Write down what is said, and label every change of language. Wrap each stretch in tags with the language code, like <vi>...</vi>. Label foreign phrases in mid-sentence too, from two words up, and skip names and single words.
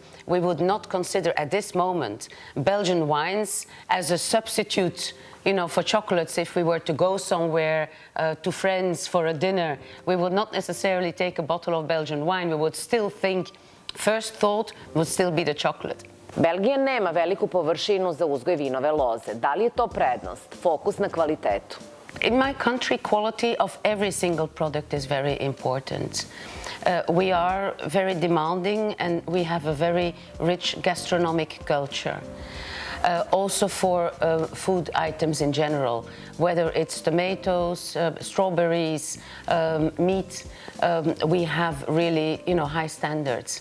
<en>We would not consider at this moment Belgian wines as a substitute, for chocolates. If we were to go somewhere to friends for a dinner, we would not necessarily take a bottle of Belgian wine. We would still think, first thought would still be the chocolate.</en> <sr>Belgija nema veliku površinu za uzgoj vinove loze. Da li je to prednost, fokus na kvalitetu?</sr> <en>In my country, quality of every single product is very important. We are very demanding, and we have a very rich gastronomic culture. Also for food items in general, whether it's tomatoes, strawberries, meat, we have really, high standards.</en>